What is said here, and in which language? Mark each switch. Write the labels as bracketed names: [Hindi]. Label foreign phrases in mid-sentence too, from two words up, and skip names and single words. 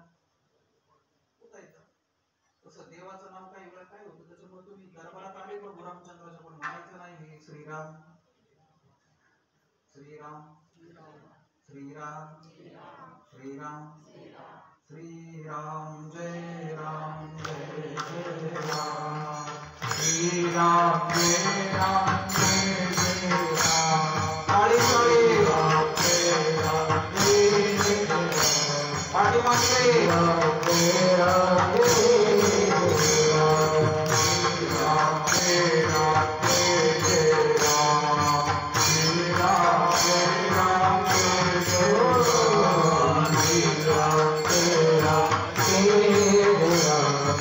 [Marathi] उठायचं. तसं देवाचं नाव काही वेळा काय होतं त्याच्यामुळे तुम्ही दरबारात आले प्रभू रामचंद्राच्या पण म्हणायचं नाही हे श्रीराम श्रीराम श्रीराम श्रीराम श्रीराम जय राम जय जय राम श्रीराम जय राम जय जय राम. काळी काळी राम जय राम जय जय राम. पाठी मागे राम जय राम जय जय राम. श्रीराम जय राम जय जय राम. श्रीराम जय राम जय जय राम. श्रीराम जय राम जय जय राम.